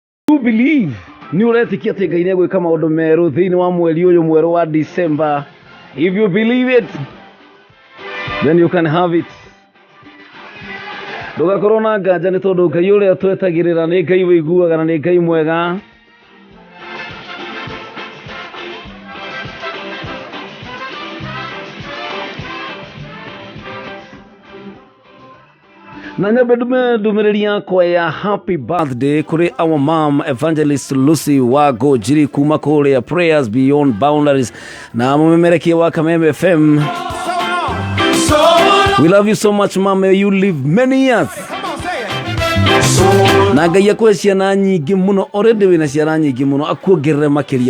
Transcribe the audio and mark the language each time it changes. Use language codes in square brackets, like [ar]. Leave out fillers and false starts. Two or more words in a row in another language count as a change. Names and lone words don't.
[en] You believe [ki] ni uretikia ati Ngai nĩegwĩka maũndũ merũ thĩinĩ wa mweri ũyũ mwerũ wa December. [en] If you believe it, then you can have it. [ki] Ndũgakorwo na nganja nĩ tondũ Ngai ũrĩa twetagĩrĩra nĩ Ngai wĩiguaga na nĩ Ngai mwega. Na nyambe ndũmĩrĩri yakwa ya [en] happy birthday [ki] kuri [en] our mom [ki] Evangelist Lucy Wago Jiri kuma kũrĩa Prayers Beyond Boundaries na mũmemerekia wa Kameme FM. [en] We love you so much, mom. May you live many years. [ki] Na Ngai akũhe ciana nyingĩ mũno, already wĩna ciana nyingĩ mũno, akuongerere makĩria.